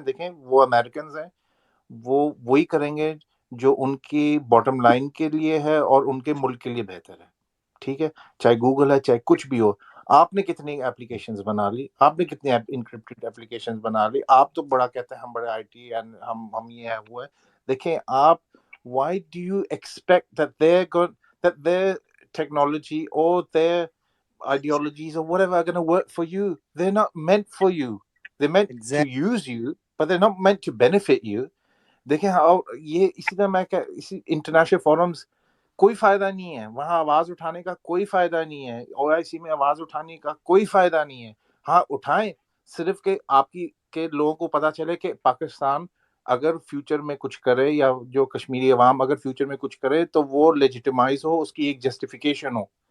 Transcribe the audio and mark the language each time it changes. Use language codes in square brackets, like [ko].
[ur] دیکھیں, وہ امریکنز ہیں, وہ وہی کریں گے جو ان کی باٹم لائن کے لیے ہے اور ان کے ملک کے لیے بہتر ہے. ٹھیک ہے, چاہے گوگل ہے, چاہے کچھ بھی ہو. آپ نے کتنی اپلیکیشنز بنا لی, آپ نے کتنی انکرپٹڈ اپلیکیشنز بنا لی. آپ تو بڑا کہتے ہیں ہم بڑے آئی ٹی ہم یہ ہے وہ ہے. دیکھیں آپ, [en] why do you expect that their technology or their ideologies or whatever are going to work for you? They're not meant for you. They're meant to use you, but they're not meant to benefit you. [ur] دیکھیں یہ اسی طرح میں کہ اسی international forums کوئی فائدہ نہیں ہے, وہاں آواز اٹھانے کا کوئی فائدہ نہیں ہے, OIC میں آواز اٹھانے کا کوئی فائدہ نہیں ہے. ہاں اٹھائیں, صرف کہ آپ کے لوگوں کو پتہ چلے کہ پاکستان اگر فیوچر میں کچھ کرے, یا جو کشمیری عوام اگر فیوچر میں کچھ کرے تو وہ لیجیٹمائز ہو, اس کی ایک جسٹیفیکیشن ہو.